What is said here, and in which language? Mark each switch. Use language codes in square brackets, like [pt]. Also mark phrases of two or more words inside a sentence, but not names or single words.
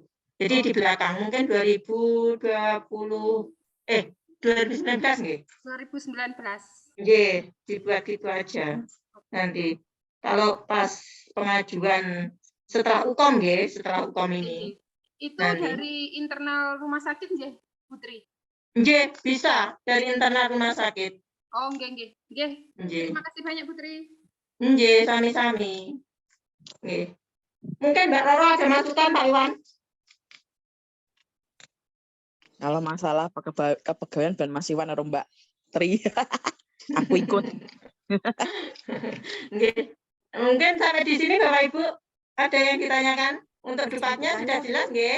[id] Jadi di belakang mungkin 2019 nggih. 2019. Nggih, dibuat gitu aja. Nanti kalau pas pengajuan setelah UKOM nggih, setelah UKOM ini. Itu dari internal rumah sakit nggih, Putri? Nggih, bisa dari internal rumah sakit. Oh, nggih. Terima kasih banyak, Putri. [jv] Nggih, sami-sami. Nggih. [id] Mungkin Mbak Roro ada masukan, Pak Iwan? Kalau masalah kepegawaian dan Mas Iwan atau Mbak Tri, aku ikut. Mungkin sampai di sini Bapak Ibu ada yang ditanyakan untuk dupatnya sudah jelas, nggih?